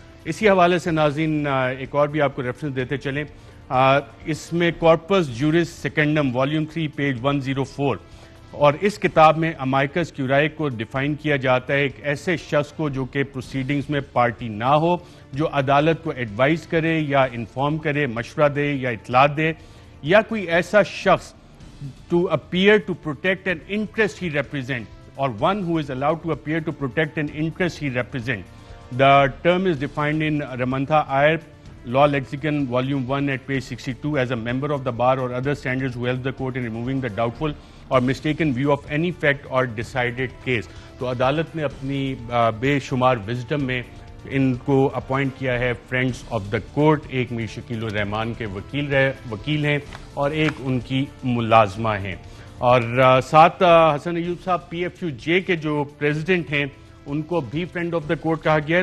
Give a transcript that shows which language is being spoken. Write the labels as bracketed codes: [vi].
[ur] اسی حوالے سے ناظرین ایک اور بھی آپ کو ریفرنس دیتے چلیں, اس میں کارپس جورس سیکنڈم والیوم 3 پیج 104, اور اس کتاب میں امائکس کیورائے کو ڈیفائن کیا جاتا ہے ایک ایسے شخص کو جو کہ پروسیڈنگز میں پارٹی نہ ہو, جو عدالت کو ایڈوائز کرے یا انفارم کرے, مشورہ دے یا اطلاع دے, یا کوئی ایسا شخص [en] To appear to protect an interest he represent, اور one who is allowed to appear to protect an interest he represent. The term is defined in Ramanatha Aiyar Law Lexicon Volume 1 at page 62 as a member of the bar or other standards who help the court in removing the doubtful or mistaken view of any fact or decided case. [ur] تو عدالت نے اپنی بے شمار wisdom میں ان کو appoint کیا ہے فرینڈز آف دا کورٹ, ایک میر شکیل الرحمان کے وکیل ہیں اور ایک ان کی ملازمہ ہیں, اور ساتھ حسن ایوب صاحب پی ایف یو جے کے جو پریزیڈنٹ ہیں ان کو بھی فرینڈ آف دا کورٹ کہا گیا ہے.